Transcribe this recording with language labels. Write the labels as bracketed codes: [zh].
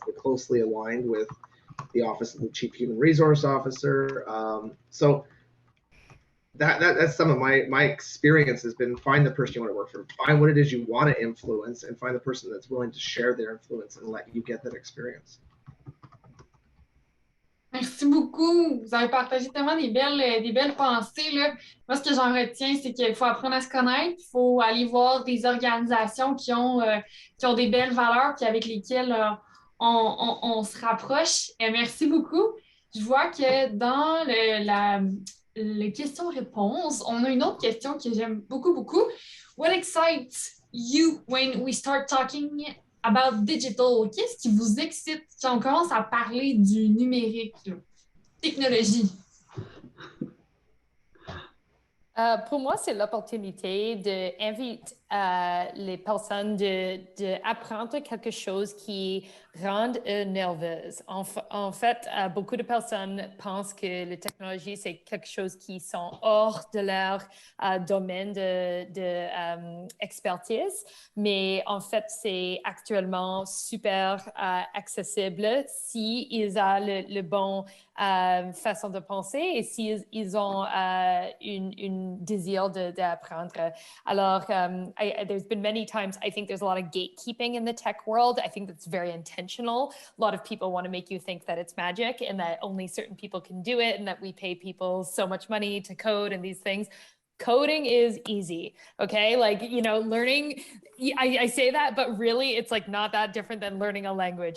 [en] They're closely aligned with the Office of the Chief Human Resource Officer. So that's some of my experience has been: find the person you want to work for, find what it is you want to influence, and find the person that's willing to share their influence and let you get that experience. [fr] Merci beaucoup. Vous avez partagé tellement des belles pensées, là. Moi, ce que j'en retiens, c'est qu'il faut apprendre à se connaître. Il faut aller voir des organisations qui ont des belles valeurs puis avec lesquelles on se rapproche. Et merci beaucoup. Je vois que dans les questions-réponses, on a une autre question que j'aime beaucoup, beaucoup. [en] What excites you when we start talking about digital? [fr] Qu'est-ce qui vous excite quand on commence à parler du numérique, là? Technologie? Pour moi, c'est l'opportunité d'inviter les personnes d'apprendre quelque chose qui rend nerveuses. En fait, beaucoup de personnes pensent que la technologie, c'est quelque chose qui sont hors de leur domaine d'expertise, mais en fait, c'est actuellement super accessible s'ils ont le bon façon de penser et s'ils ont une désir d'apprendre. Alors, [en] there's been many times, I think there's a lot of gatekeeping in the tech world. I think that's very intentional. A lot of people want to make you think that it's magic and that only certain people can do it and that we pay people so much money to code and these things. Coding is easy, okay? Like, you know, learning, I say that, but really it's like not that different than learning a language.